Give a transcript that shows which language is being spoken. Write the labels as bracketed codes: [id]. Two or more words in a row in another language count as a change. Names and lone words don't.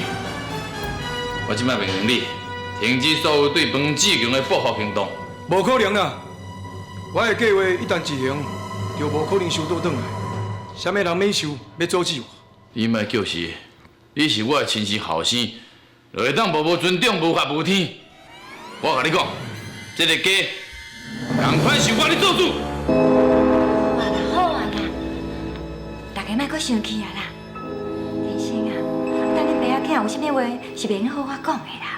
[nan] 我即摆命令你停止所有对彭志强的报复行动。无可能啦！我的计划一旦执行，就无可能收倒转来。什么人免收，要阻止我？你莫叫是，你是我的亲生后生，就会当无尊重、无法无天。我甲你讲，这个家，同款是我咧做主。好啦好啊啦，大家莫阁生气啊啦。天生啊，等恁爸仔囝有啥物话是免好我讲的啦。